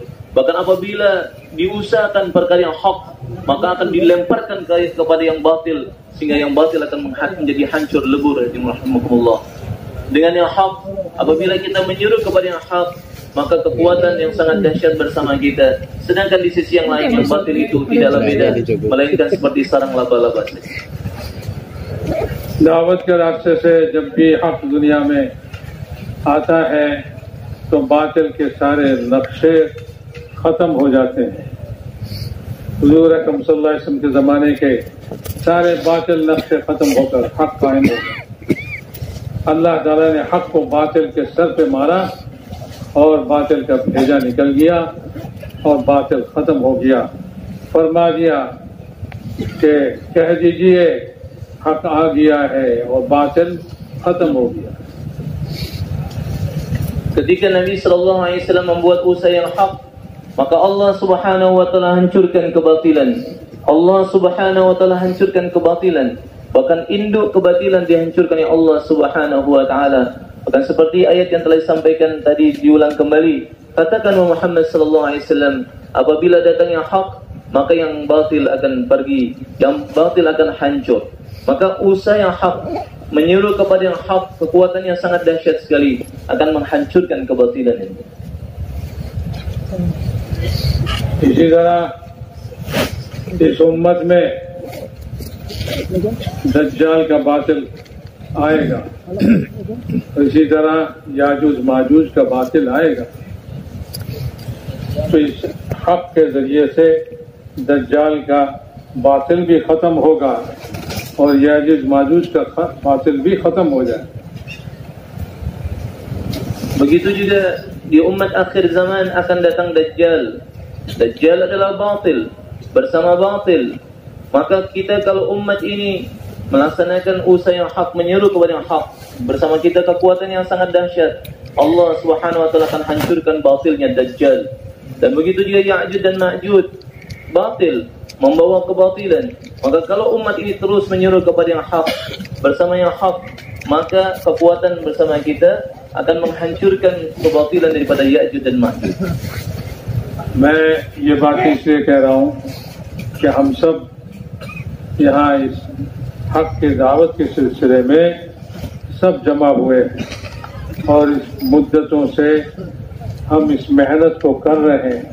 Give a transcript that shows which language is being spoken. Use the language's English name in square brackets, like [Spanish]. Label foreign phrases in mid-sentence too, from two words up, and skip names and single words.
[Indonesian] Bahkan apabila diusahakan perkara yang hak, maka akan dilemparkan kepada yang batil, sehingga yang batil akan menjadi hancur lebur. Rahimahumullah. Dengan yang hak, apabila kita menyuruh kepada yang hak, maka kekuatan yang sangat dahsyat bersama kita. Sedangkan di sisi yang lain, yang batil itu tidaklah beda, melainkan seperti sarang laba-laba. [Hindi] दावत के रास्ते से जब भी हक दुनिया में आता है तो बातिल के सारे नक्शे खत्म हो जाते हैं। हुजूर अकरम [Arabic] صلى الله عليه وسلم [Hindi] के ज़माने के सारे बातिल नक्शे खत्म होकर हक कायम हो गए। अल्लाह ताला ने हक को बातिल के सर पे मारा और बातिल का भेजा निकल गया और बातिल खत्म हो गया। फरमा दिया कि कह दीजिए हक आ गया है और बातिल खत्म हो गया। [Indonesian] Ketika Nabi [Arabic] صلى الله عليه وسلم [Indonesian] membuat usaha yang hak, maka [Arabic] الله سبحانه وتعالى [Indonesian] hancurkan kebatilan. [Arabic] الله سبحانه وتعالى [Indonesian] hancurkan kebatilan. Bahkan induk kebatilan dihancurkan oleh [Arabic] الله سبحانه وتعالى. [Indonesian] Bahkan seperti ayat yang telah disampaikan tadi diulang kembali. Katakan Muhammad [Arabic] صلى الله عليه وسلم, [Indonesian] apabila datangnya hak, maka yang batil akan pergi, yang batil akan hancur. Maka usaha yang hak, menyuruh kepada yang hak, kekuatan yang sangat dahsyat sekali, akan menghancurkan kebatilan ini. [Hindi] इसी तरह इस उम्मत में दज्जाल का बातिल आएगा, इसी तरह याजूज माजूज का बातिल आएगा। तो इस हक के जरिए से दज्जाल का बातिल भी खत्म होगा और याजूज माजूज का बातिल भी खत्म हो जाए। [Indonesian] Begitu juga di umat akhir zaman akan datang Dajjal. Dajjal adalah batil bersama batil. Maka kita kalau umat ini melaksanakan usaha yang hak, menyeru kepada yang hak, bersama kita kekuatan yang sangat dahsyat, [Arabic] الله سبحانه وتعالى [Indonesian] akan hancurkan batilnya Dajjal. Dan begitu juga Ya'juj dan Ma'juj, batil membawa kebatilan. Maka kalau umat ini terus menyeru kepada yang hak, bersama yang hak, maka kekuatan bersama kita akan menghancurkan kebatilan daripada Ya'juj dan Ma'juj. [Hindi] मैं ये बात इसलिए कह रहा हूँ कि हम सब यहाँ इस हक की दावत के सिलसिले में सब जमा हुए हैं और इस मुद्दतों से हम इस मेहनत को कर रहे हैं।